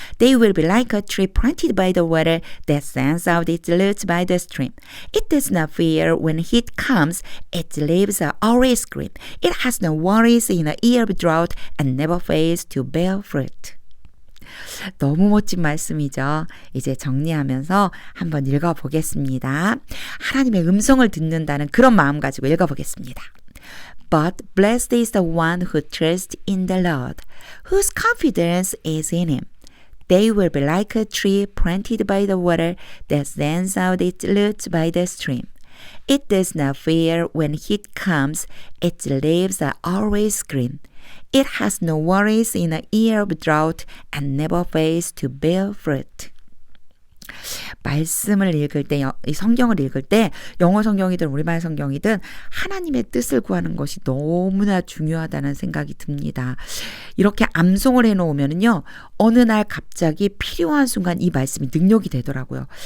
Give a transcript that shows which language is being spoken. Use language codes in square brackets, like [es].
[en] They will be like a tree planted by the water that sends out its roots by the stream. It does not fear when heat comes. Its leaves are always green. It has no worries in a year of drought and never fails to bear fruit. [ko] 너무 멋진 말씀이죠. 이제 정리하면서 한번 읽어보겠습니다. 하나님의 음성을 듣는다는 그런 마음 가지고 읽어보겠습니다. [en] But blessed is the one who trusts in the Lord, whose confidence is in Him. They will be like a tree planted by the water that sends out its roots by the stream. It does not fear when heat comes. Its leaves are always green. It has no worries in a year of drought and never fails to bear fruit. [ko] 말씀을 읽을 때, 이 성경을 읽을 때 영어 성경이든 우리말 성경이든 하나님의 뜻을 구하는 것이 너무나 중요하다는 생각이 듭니다. 이렇게 암송을 해놓으면요 어느 날 갑자기 필요한 순간 이 말씀이 능력이 되더라고요.